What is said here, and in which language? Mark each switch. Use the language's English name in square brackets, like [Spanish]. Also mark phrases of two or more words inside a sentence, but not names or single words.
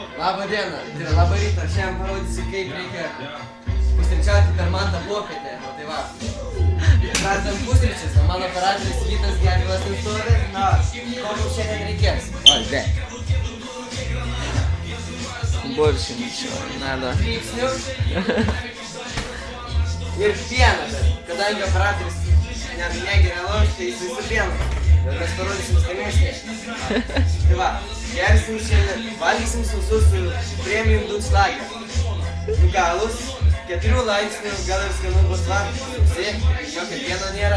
[Lithuanian] Labą dieną, tai yra labą rytą, šiandien parodysiu, kaip reikia pusryčiauti per mantą popietę, o tai va. Pradedam pusryčius, o mano operatorius Vytas Gedvilas nustovi, na, ko mums šiandien reikės? [Russian] Ой, да. Больше ничего не надо. [Lithuanian] Krypsnių ir pieną, bet kadangi operatorius negeria alaus, tai jis visų pieną. Ir mes parodysim skanesnį. Tai va, gersim šiandien, valgysim sausus su premium Dutschlager. Galus, 4 laipsnių, gal ir skanu bus va, jokio pieno nėra.